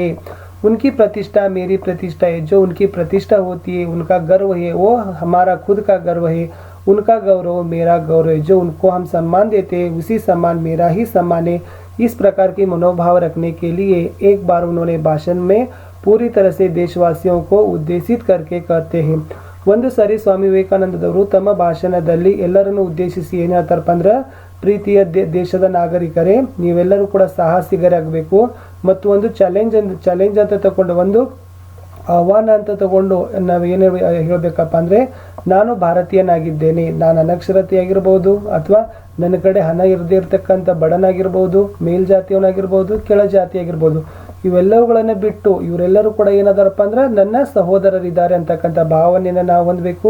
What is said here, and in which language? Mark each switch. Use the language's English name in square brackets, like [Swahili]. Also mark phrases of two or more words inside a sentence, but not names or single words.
[Hindi] उनकी प्रतिष्ठा मेरी प्रतिष्ठा है. जो उनकी प्रतिष्ठा होती है, उनका गर्व है, वो हमारा खुद का गर्व है. उनका गौरव मेरा गौरव है. जो उनको हम सम्मान देते हैं उसी सम्मान मेरा ही सम्मान है. इस प्रकार की मनोभाव रखने के लिए एक बार उन्होंने भाषण में पूरी तरह से देशवासियों को उद्देशित करके कहते हैं. [Kannada] ಒಂದು ಸರಿ ಸ್ವಾಮಿ ವಿವೇಕಾನಂದರವರು ತಮ್ಮ ಭಾಷಣದಲ್ಲಿ ಎಲ್ಲರನ್ನು ಉದ್ದೇಶಿಸಿ ಏನು ಹೇಳ್ತಾರಪ್ಪ ಅಂದ್ರೆ, ಪ್ರೀತಿಯ ದೇಶದ ನಾಗರಿಕರೇ, ನೀವೆಲ್ಲರೂ ಕೂಡ ಸಾಹಸಿಗರಾಗಬೇಕು ಮತ್ತು ಒಂದು ಚಾಲೆಂಜ್ ಅಂತ ತಗೊಂಡು, ಒಂದು ಆಹ್ವಾನ ಅಂತ ತಗೊಂಡು ನಾವೇನು ಹೇಳಬೇಕಪ್ಪ ಅಂದರೆ, ನಾನು ಭಾರತೀಯನಾಗಿದ್ದೇನೆ, ನಾನು ಅನಕ್ಷರತೆಯಾಗಿರ್ಬೋದು ಅಥವಾ ನನ್ನ ಕಡೆ ಹಣ ಇರದೇ ಇರತಕ್ಕಂಥ ಬಡನಾಗಿರ್ಬೋದು, ಮೇಲ್ಜಾತಿಯವನಾಗಿರ್ಬೋದು, ಕೆಳ ಜಾತಿಯಾಗಿರ್ಬೋದು, ಇವೆಲ್ಲವುಗಳನ್ನು ಬಿಟ್ಟು ಇವರೆಲ್ಲರೂ ಕೂಡ ಏನದಾರಪ್ಪ ಅಂದ್ರೆ ನನ್ನ ಸಹೋದರರಿದ್ದಾರೆ ಅಂತಕ್ಕಂಥ ಭಾವನೆಯನ್ನು ನಾವು ಹೊಂದಬೇಕು.